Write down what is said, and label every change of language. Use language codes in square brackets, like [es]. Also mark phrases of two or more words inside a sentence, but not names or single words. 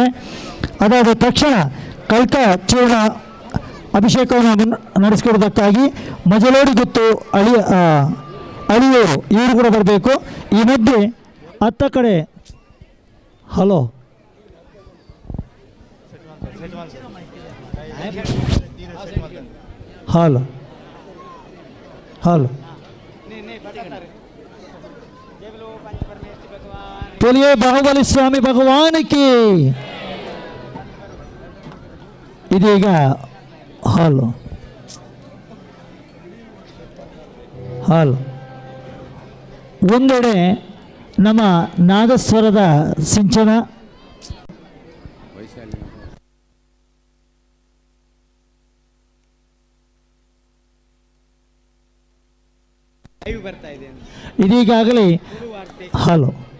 [kn] ಅದಾದ ತಕ್ಷಣ ಕಲ್ಕ ಚೂರ್ಣ ಅಭಿಷೇಕವನ್ನು ನಡೆಸಿಕೊಡೋದಕ್ಕಾಗಿ ಮಜಲೋಡಿ ಗುತ್ತು ಅಳಿಯೋರು ಇವರು ಕೂಡ ಬರಬೇಕು. ಈ ಮಧ್ಯೆ ಅತ್ತ ಕಡೆ ಹಲೋ ಹಲೋ ಹಲೋ [hi] बोलिए बाहुबली स्वामी भगवान की. [kn] ಇದೀಗ ಹಾಲು ಹಾಲು ಒಂದೆಡೆ ನಮ್ಮ ನಾದಸ್ವರದ ಸಿಂಚನ, ಇದೀಗಾಗಲೇ ಹಾಲು